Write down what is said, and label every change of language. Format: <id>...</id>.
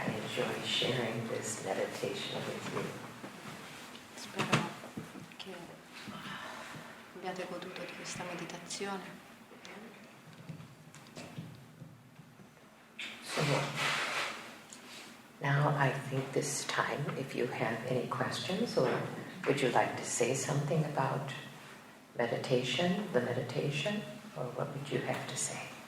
<en>Enjoy sharing this meditation with you.</en> <it>Spero che abbiate goduto di questa meditazione.</it> <en>So now I think this time, if you have any questions or would you like to say something about meditation, the meditation, or what would you have to say?</en>